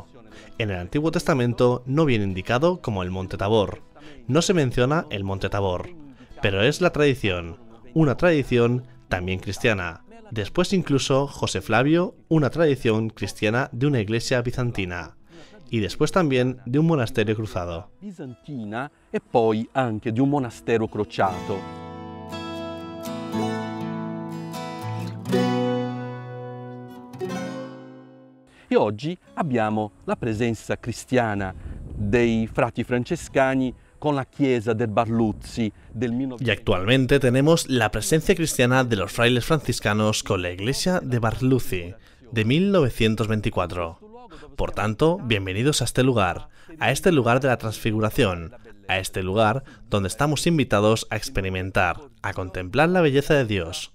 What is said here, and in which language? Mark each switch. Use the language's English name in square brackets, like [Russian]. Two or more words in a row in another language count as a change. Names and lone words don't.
[Spanish] En el Antiguo Testamento no viene indicado como el monte Tabor. No se menciona el monte Tabor, pero es la tradición, una tradición también cristiana. Después incluso José Flavio, una tradición cristiana de una iglesia bizantina. Y después también de un monasterio cruzado. [Italian] Bizantina e poi anche di un monastero crociato. E oggi abbiamo la presenza cristiana dei frati francescani con la chiesa del Barluzzi del 1900. [Spanish] Y actualmente tenemos la presencia cristiana de los frailes franciscanos con la iglesia de Barluzzi de 1924. Por tanto, bienvenidos a este lugar de la transfiguración, a este lugar donde estamos invitados a experimentar, a contemplar la belleza de Dios.